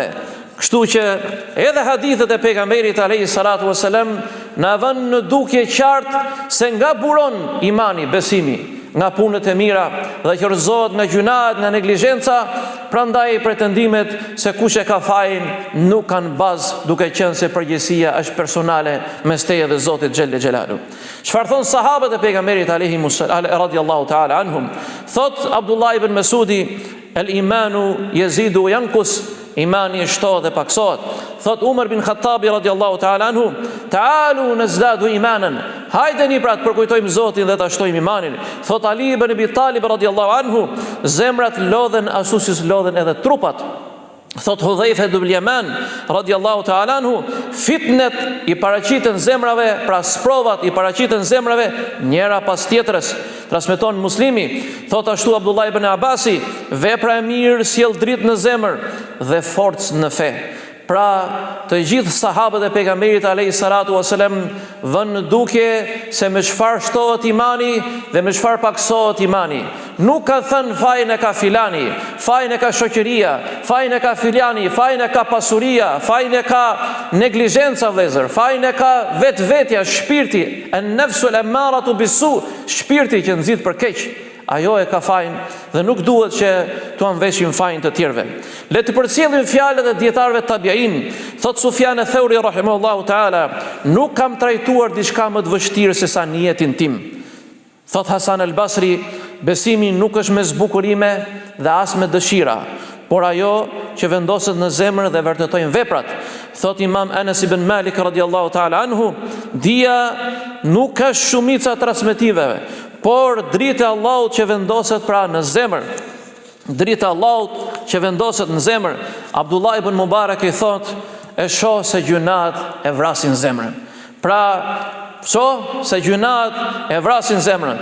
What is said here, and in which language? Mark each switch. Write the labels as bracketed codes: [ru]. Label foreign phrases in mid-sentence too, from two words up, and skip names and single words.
[sq] Kështu që edhe hadithet e pejgamberit [ar] عليه الصلاة والسلام [sq] na vënë në dukje qartë se nga buron imani, besimi, nga punët e mira dhe qërzohet nga gjunat, nga neglizhenca. Prandaj pretendimet se kush e ka fajin nuk kanë bazë, duke qenë se përgjegjësia është personale mes teje dhe Zotit [ar] جل جلاله. [sq] Çfarë thon sahabët e pejgamberit [ar] رضي الله تعالى عنهم? Thot Abdullah ibn Mesudi: "الإيمان يزيد وينقص." [sq] Imani shtohet dhe paksohet. [ar] Thot Umar bin Khattabi رضي الله تعالى عنه تعالوا نزدد إيمانا." [sq] Hajdeni pra të përkujtojmë Zotin dhe ta shtojmë imanin. Thot Ali ibn Abi Talib [ar] رضي الله عنه: [sq] "Zemrat lodhen ashtu si lodhen edhe trupat." [ar] Thot Hudhaifa ibn Yaman رضي الله تعالى عنه: [sq] "Fitnet i paraqiten zemrave, pra sprovat i paraqiten zemrave njëra pas tjetrës." Transmeton Muslimi. Thot ashtu Abdullah ibn Abasi: "Vepra e mirë sjell dritë në zemër dhe forcë në fe." Pra, të gjithë sahabët e pejgamberit [ar] عليه الصلاة والسلام [sq] vënë në dukje se me çfarë shtohet imani dhe me çfarë paksohet imani. Nuk ka thënë fajin e ka filani, fajin e ka shoqëria, fajin e ka filani, fajin e ka pasuria, fajin e ka neglizhenca vëllezër, fajin e ka vetvetja, shpirti, [ar] النفس الأمارة بالسوء, [sq] shpirti që nxit për keq. Ajo e ka fajin dhe nuk duhet që tu anveshim fajin të tjerëve. Le të përcjellim fjalët e dietarëve tabiin. [ar] Thot Sufjan al-Thauri رحمه الله تعالى: [sq] "Nuk kam trajtuar diçka më të vështirë se sa në jetin tim." Thot Hasan al-Basri: "Besimi nuk është me zbukurime dhe as me dëshira, por ajo që vendoset në zemër dhe vërtetojnë veprat." Thot Imam Anas ibn Malik [ar] رضي الله تعالى عنه: [sq] "Dia nuk ka shumica transmetiveve, por drita e Allahut që vendoset pra në zemër." Drita e Allahut që vendoset në zemër. Abdullah ibn Mubarak i thot: "E shoh se gjunat e vrasin zemrën." Pra, shoh se gjunat e vrasin zemrën.